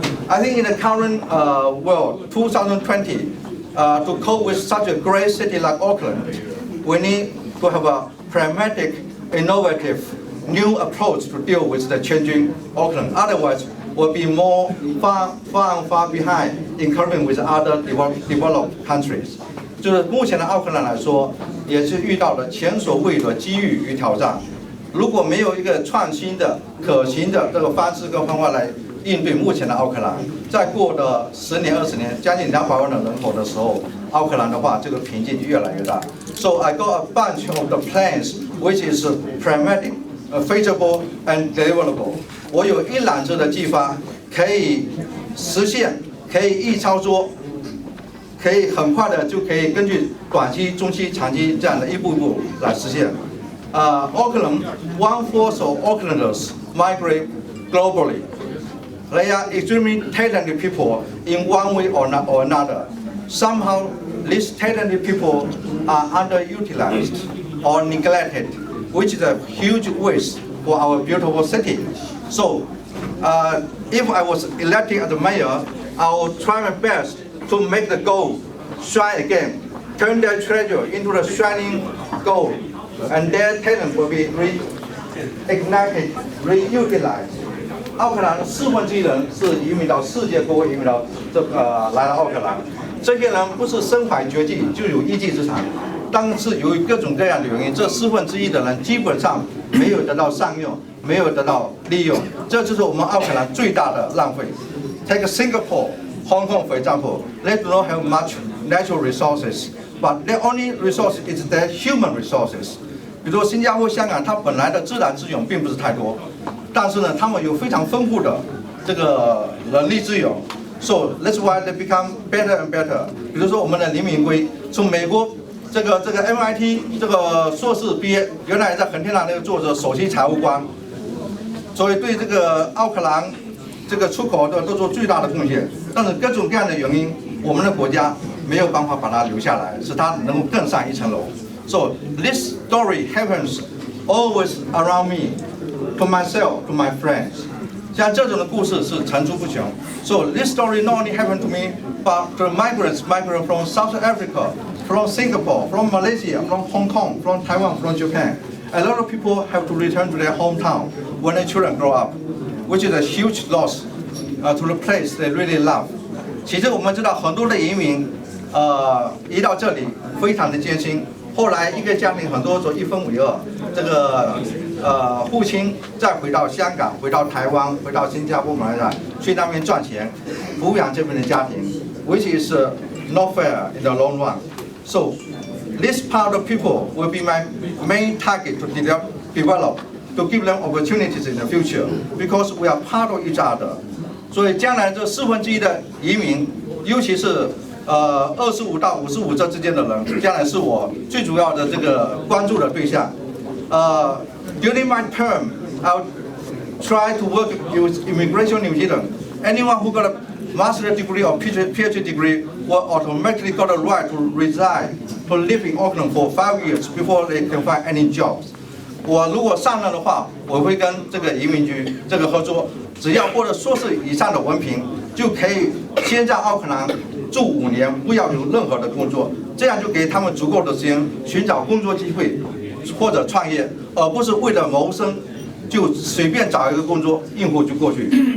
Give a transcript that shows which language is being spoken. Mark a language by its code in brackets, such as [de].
[en] I think in the current world, 2020, to cope with such a great city like Auckland, we need to have a pragmatic, innovative, new approach to deal with the changing Auckland. Otherwise, we'll be far behind in comparing with other developed countries. [zh] 就是目前的奥克兰来说，也是遇到了前所未有的机遇与挑战。如果没有一个创新的、可行的这个方式跟方法来应对目前的奥克兰，再过的10年、20年，将近200万的人口的时候，奥克兰的话，这个瓶颈就越来越大。 [en] So I got a bunch of the plans which is pragmatic, feasible and deliverable. [zh] 我有一揽子的计划可以实现，可以易操作。可以很快的就可以根据短期、中期、长期这样的一步一步来实现。 [en] Auckland, 1/4 of Aucklanders migrate globally. They are extremely talented people in one way or another. Somehow, these talented people are underutilized or neglected, which is a huge waste for our beautiful city. So, if I was elected as the mayor, I will try my best to make the gold shine again, turn their treasure into the shining gold, and their talent will be reignited, reutilized. [zh] 奥克兰的1/4人是移民到世界各国，移民到来到奥克兰。这些人不是身怀绝技，就有一技之长，但是由于各种各样的原因，这1/4的人基本上没有得到善用，没有得到利用，这就是我们奥克兰最大的浪费。 [en] Take Singapore, Hong Kong, for example, they do not have much natural resources, but their only resource is their human resources. [zh] 比如说新加坡、香港，它本来的自然资源并不是太多，但是呢，他们有非常丰富的这个人力资源。 [en] So that's why they become better and better. [zh] 比如说我们的林明辉，从美国这个 MIT 这个硕士毕业，原来在恒天堂那个做着首席财务官，所以对这个奥克兰这个出口都做巨大的贡献。但是各种各样的原因，我们的国家没有办法把它留下来，使它能够更上一层楼。 [en] So this story happens always around me, to myself, to my friends. [zh] 像这种的故事是层出不穷。 [en] So this story not only happened to me, but to migrants from South Africa, from Singapore, from Malaysia, from Hong Kong, from Taiwan, from Japan. A lot of people have to return to their hometown when their children grow up, which is a huge loss to the place they really love. [zh] 其实我们知道很多的移民，移到这里非常的艰辛。后来一个家庭很多时候1分为2，这个父亲再回到香港、回到台湾、回到新加坡、马来西亚去那边赚钱，抚养这边的家庭 ， [en] which is not fair in the long run. So this part of people will be my main target to develop, to give them opportunities in the future, because we are part of each other. [zh] 所以将来这1/4的移民，尤其是25到55这之间的人，将来是我最主要的这个关注的对象。 [en] During my term, I'll try to work with Immigration New Zealand. Anyone who got a master's degree or PhD degree will automatically got a right to reside, to live in Auckland for 5 years before they can find any jobs. [zh] 我如果上任的话，我会跟这个移民局这个合作，只要获得硕士以上的文凭，就可以先在奥克兰住5年，不要有任何的工作，这样就给他们足够的时间寻找工作机会或者创业，而不是为了谋生就随便找一个工作应付就过去。